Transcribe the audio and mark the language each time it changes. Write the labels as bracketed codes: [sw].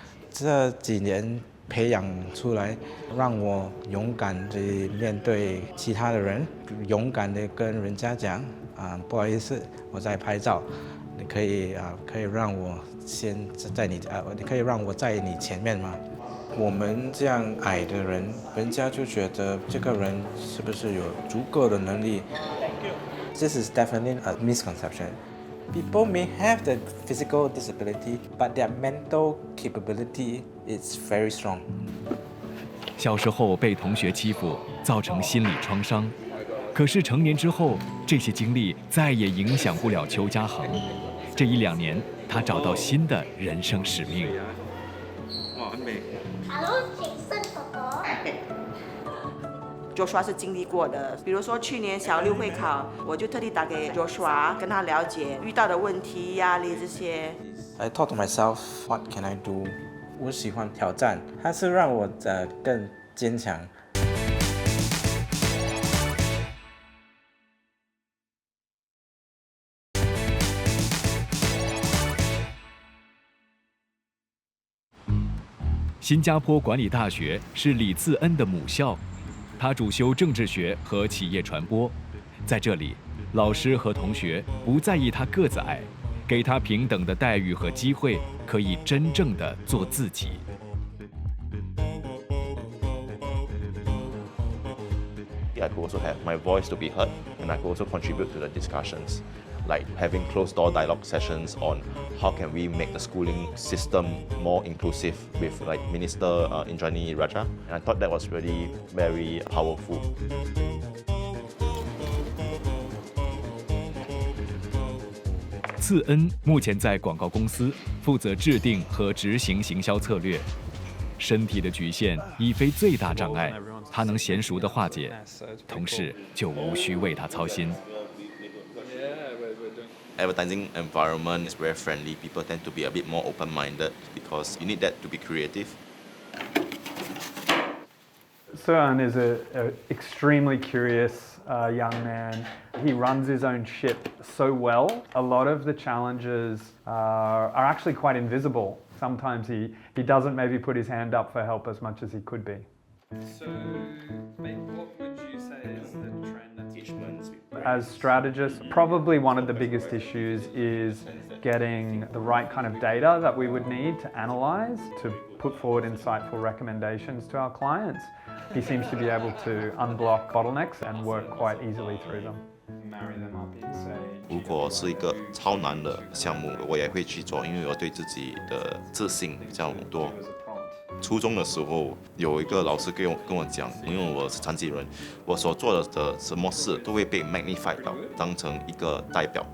[zh] 这几年培养出来，让我勇敢地面对其他的人，勇敢地跟人家讲不好意思，我在拍照，你可以让我先在你可以让我在你前面吗？我们这样矮的人，人家就觉得这个人是不是有足够的能力 ？ [en] This is definitely a misconception. People may have the physical disability, but their mental capability is very strong. [zh] 小时候被同学欺负，造成心理创伤。可是成年之后，这些经历再也影响不了邱家恒。这1-2年，他找到新的人生使命。 Hello， 请盛哥哥。 Joshua 是经历过的，比如说去年小6会考，我就特地打给 Joshua， 跟他了解遇到的问题、压力这些。 [en] I thought to myself, what can I do? [zh] 我喜欢挑战，它是让我更坚强。新加坡管理大学是李次恩的母校，他主修政治学和企业传播。在这里，老师和同学不在意他个子矮，给他平等的待遇和机会，可以真正的做自己。 [en] I could also have my voice to be heard, and I could also contribute to the discussions, like having closed-door dialogue sessions on how can we make the schooling system more inclusive with like Minister Indranee Rajah, and I thought that was really very powerful. [zh] 次恩目前在广告公司负责制定和执行行销策略。身体的局限已非最大障碍，他能娴熟地化解，同事就无需为他操心。 [en] Advertising environment is very friendly. People tend to be a bit more open-minded because you need that to be creative. Suan is an extremely curious young man. He runs his own ship so well. A lot of the challenges are actually quite invisible. Sometimes he doesn't maybe put his hand up for help as much as he could be. So, what would you say is the trend that teachers? As strategists, probably one of the biggest issues is getting the right kind of data that we would need to analyze, to put forward insightful recommendations to our clients. He seems to be able to unblock bottlenecks and work quite easily through them. Marry them up and say. [zh] 如果是一个超难的项目，我也会去做，因为我对自己的自信比较多。初中的时候，有一个老师跟我讲，因为我是残疾人，我所做的什么事都会被 magnify 到，当成一个代表。